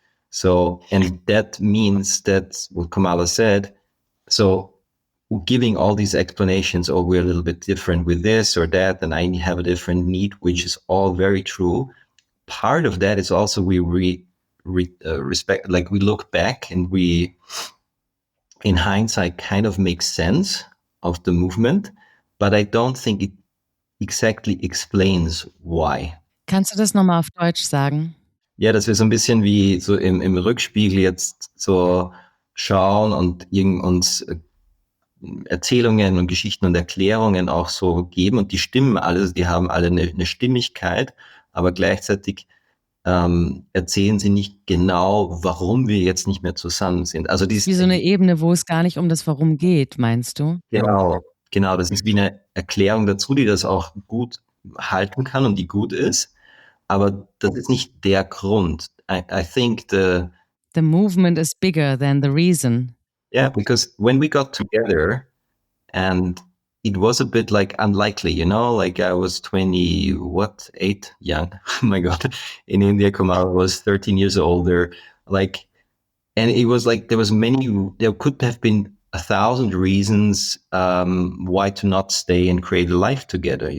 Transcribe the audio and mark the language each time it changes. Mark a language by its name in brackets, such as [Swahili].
[English] So, and that means that what Komala said, so giving all these explanations, oh, we're a little bit different with this or that, and I have a different need, which is all very true. Part of that is also we respect, like we look back and we, in hindsight, kind of make sense of the movement, but I don't think it exactly explains why. [German] Kannst du das nochmal auf Deutsch sagen? Ja, dass wir so ein bisschen wie so im Rückspiegel jetzt so schauen und uns Erzählungen und Geschichten und Erklärungen auch so geben und die stimmen alle, die haben alle eine Stimmigkeit, aber gleichzeitig erzählen sie nicht genau, warum wir jetzt nicht mehr zusammen sind. Also wie so eine Ebene, wo es gar nicht um das Warum geht, meinst du? Genau. Das ist wie eine Erklärung dazu, die das auch gut halten kann und die gut ist, aber das ist nicht der Grund. [English] I think the movement is bigger than the reason. Yeah, because when we got together and it was a bit like unlikely, like I was 8 young. Oh my God. In India, Komala was 13 years older. And it was like, there could have been 1,000 reasons why to not stay and create a life together.